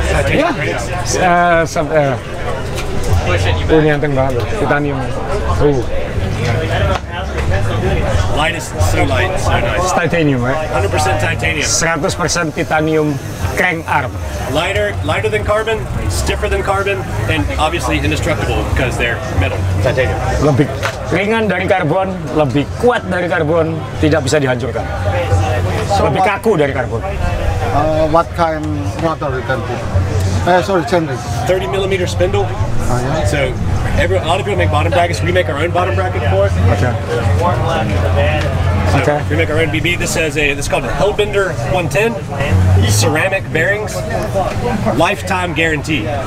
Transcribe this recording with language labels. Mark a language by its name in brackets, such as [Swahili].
[Indonesian] Yeah. Ini anteng banget loh, titanium. [English] Light is so light, so nice. It's titanium, right? 100% titanium. 100% titanium crank arm. Lighter than carbon, stiffer than carbon, and obviously indestructible because they're metal. Titanium. [Indonesian] Lebih ringan dari karbon, lebih kuat dari karbon, tidak bisa dihancurkan. Lebih kaku dari karbon. [English] what kind motor you can put? Sorry, Chandri. 30 millimeter spindle. Oh, yeah? So a lot of people make bottom brackets. We make our own bottom bracket for it. Okay. So Okay. we make our own BB. This is called a Hellbender 110. Ceramic bearings, lifetime guarantee.